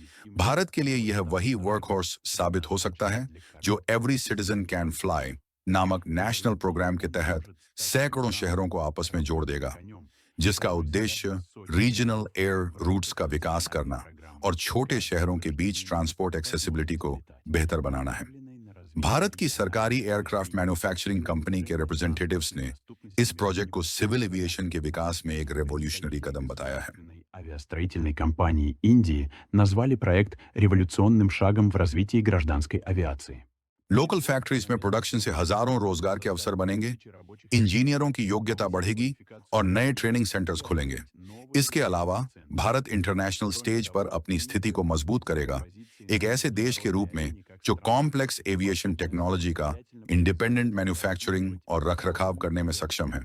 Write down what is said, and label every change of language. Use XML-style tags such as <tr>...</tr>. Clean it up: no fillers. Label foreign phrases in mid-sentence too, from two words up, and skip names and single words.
<hi>भारत के लिए यह वही वर्कहॉर्स साबित हो सकता है जो एवरी सिटीजन कैन फ्लाई नामक</hi> <en>national program</en> <hi>के तहत सैकड़ों शहरों को आपस में जोड़ देगा, जिसका उद्देश्य</hi> <en>regional air routes</en> <hi>का विकास करना और छोटे शहरों के बीच</hi> <en>transport accessibility</en> <hi>को बेहतर बनाना है। भारत की सरकारी</hi> <en>aircraft manufacturing company</en> <hi>के रिप्रेजेंटेटिव्स ने इस प्रोजेक्ट को</hi> <en>civil aviation</en> <hi>के विकास में एक रेवोल्यूशनरी कदम बताया है।</hi> <ru>Авиастроительной компании Индии назвали проект революционным шагом в развитии гражданской авиации.</ru> <en>local factories</en> <hi>में प्रोडक्शन से हजारों रोजगार के अवसर बनेंगे, इंजीनियरों की योग्यता बढ़ेगी और नए</hi> <en>training centers</en> <hi>खुलेंगे। इसके अलावा भारत</hi> <en>international stage</en> <hi>पर अपनी स्थिति को मजबूत करेगा, एक ऐसे देश के रूप में जो</hi> <en>complex aviation technology</en> <hi>का</hi> <en>independent manufacturing</en> <hi>और रखरखाव करने में सक्षम है।</hi>